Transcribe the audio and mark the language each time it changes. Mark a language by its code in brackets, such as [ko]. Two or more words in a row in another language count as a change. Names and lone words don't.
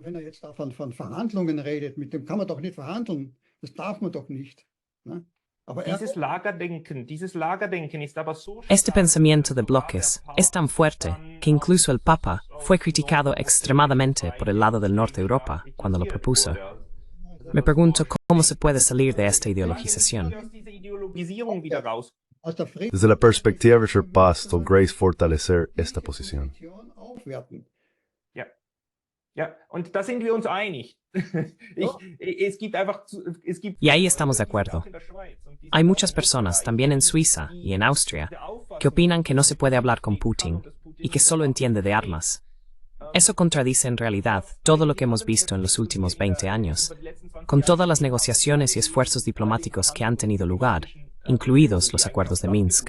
[es] Este pensamiento de bloques es tan fuerte que incluso el Papa fue criticado extremadamente por el lado del norte de Europa cuando lo propuso. Me pregunto cómo se puede salir de esta ideologización. Desde la perspectiva de paz, logréis fortalecer esta posición. [de] Ja, und da sind wir uns einig. [es] Y ahí estamos de acuerdo. Hay muchas personas, también en Suiza y en Austria, que opinan que no se puede hablar con Putin y que solo entiende de armas. Eso contradice en realidad todo lo que hemos visto en los últimos 20 años, con todas las negociaciones y esfuerzos diplomáticos que han tenido lugar, incluidos los acuerdos de Minsk.